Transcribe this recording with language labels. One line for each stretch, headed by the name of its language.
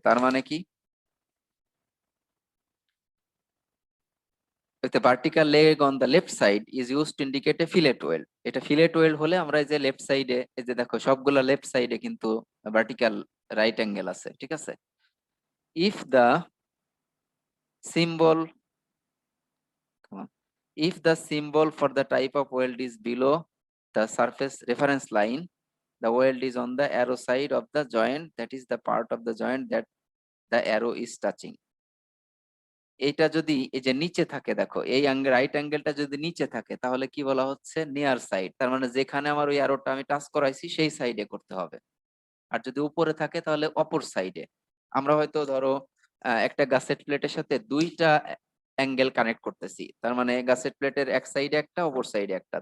Bangla: তার মানে কি,
English: the vertical leg on the left side is used to indicate a fillet weld.
Bangla: এটা fillet well হলে আমরা এই যে লেফট সাইডে, এই যে দেখো সবগুলা লেফট সাইডে কিন্তু ভার্টিক্যাল রাইট অ্যাঙ্গেল আছে, ঠিক আছে।
English: if the symbol come on, if the symbol for the type of weld is below the surface reference line, the weld is on the arrow side of the joint, that is the part of the joint that the arrow is touching.
Bangla: এইটা যদি এই যে নিচে থাকে, দেখো এই right অ্যাঙ্গেলটা যদি নিচে থাকে তাহলে কি বলা হচ্ছে, নিয়ার সাইড। তার মানে যেখানে আমার ওই অ্যারোটা আমি টাচ করাইছি সেই সাইডে করতে হবে। আর যদি উপরে থাকে তাহলে অপর সাইডে। আমরা হয়তো ধরো একটা গাসেট প্লেটের সাথে দুইটা অ্যাঙ্গেল কানেক্ট করতেছি, তার মানে গাসেট প্লেটের এক সাইডে একটা, অপর সাইডে একটা।